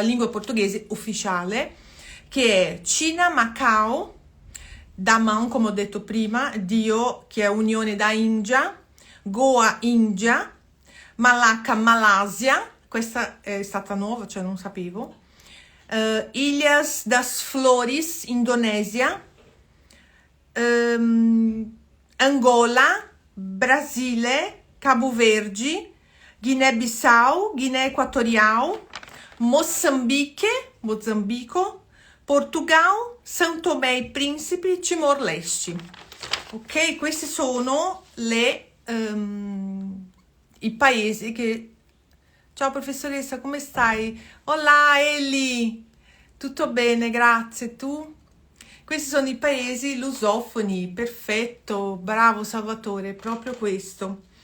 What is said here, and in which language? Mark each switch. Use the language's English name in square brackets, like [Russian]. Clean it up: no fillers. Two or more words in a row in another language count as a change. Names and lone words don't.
[Italian] lingua portoghese ufficiale, che è Cina, Macao, Damão, come ho detto prima, Dio, che è unione da India, Goa, India, Malacca, Malaysia, questa è stata nuova, cioè non sapevo, Ilhas das Flores, Indonesia, Angola, Brasile, Cabo Verde, Guiné-Bissau, Guiné Equatorial, Mozambico, Portugal, São Tomé e Príncipe, Timor-Leste. Ok, queste sono le i paesi che... Ciao professoressa, come stai? Hola Ellie! Tutto bene, grazie. Tu? Questi sono i paesi lusofoni, perfetto, bravo Salvatore, proprio questo.